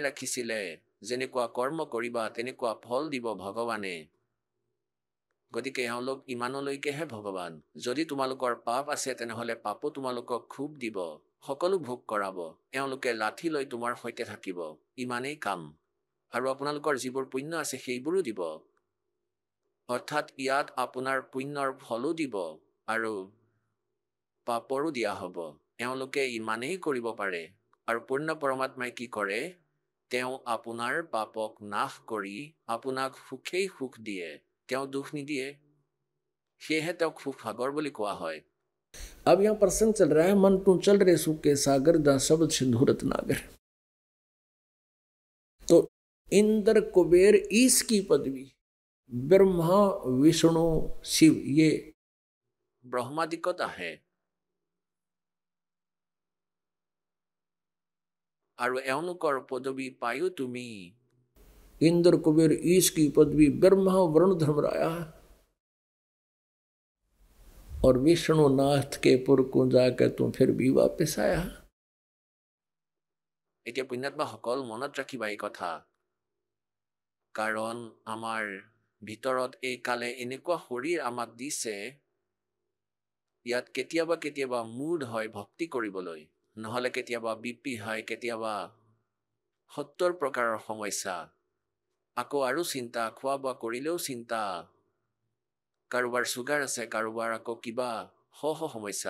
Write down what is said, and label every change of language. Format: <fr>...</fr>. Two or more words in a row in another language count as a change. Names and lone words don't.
<as>ৰাখিছিলে যেনেকুৱা কৰ্ম কৰিবা তেনেকুৱা ফল দিব ভগৱানে গতিকে এওঁলোক ইমানলৈকেহে ভগৱান যদি তোমালোকৰ পাপ আছে তেনেহ'লে পাপো তোমালোকক খুব দিব সকলো ভোগ কৰাব এওঁলোকে লাঠি লৈ তোমাৰ সৈতে থাকিব ইমানেই কাম আৰু আপোনালোকৰ যিবোৰ পুণ্য আছে সেইবোৰো দিব অৰ্থাৎ ইয়াত আপোনাৰ পুণ্যৰ ফলো দিব আৰু পাপৰো দিয়া হ'ব। এওঁলোকে ইমানেই কৰিব পাৰে। আৰু পূৰ্ণ পৰমাত্মাই কি কৰে? তেওঁ আপোনাৰ পাপক নাশ কৰি আপোনাক সুখেই সুখ দিয়ে, তেওঁ দুখ নিদিয়ে। সেয়েহে তেওঁক সুখ সাগৰ বুলি কোৱা হয়।</as> <hi>अब यहाँ प्रसंग चल रहा है, मन तू चल रहे सुख के सागर दा शब्द सिंधुरत नागर। तो इंद्र कुबेर ईश की पदवी, ब्रह्मा विष्णु शिव, ये</hi> <as>ব্ৰহ্মাদিকত আহে। আৰু এওঁলোকৰ পদবী পায়ো তুমি।</as> <hi>इंद्र कुबेर ईश की पदवी, ब्रह्मा वरुण धर्मराया और विष्णु नाथ के पुर को जाकर तुम फिर भी वापस आया।</hi> <as>এতিয়া পুণ্যাত্মাসকল মনত ৰাখিবা এই কথা, কাৰণ আমাৰ ভিতৰত এই কালে এনেকুৱা শৰীৰ আমাক দিছে, ইয়াত কেতিয়াবা কেতিয়াবা মুড হয় ভক্তি কৰিবলৈ, নহ'লে কেতিয়াবা বিপি হয়, কেতিয়াবা ৭০ প্ৰকাৰৰ সমস্যা, আকৌ আৰু চিন্তা, খোৱা বোৱা কৰিলেও চিন্তা, কাৰোবাৰ চুগাৰ আছে, কাৰোবাৰ আকৌ কিবা সমস্যা।</as>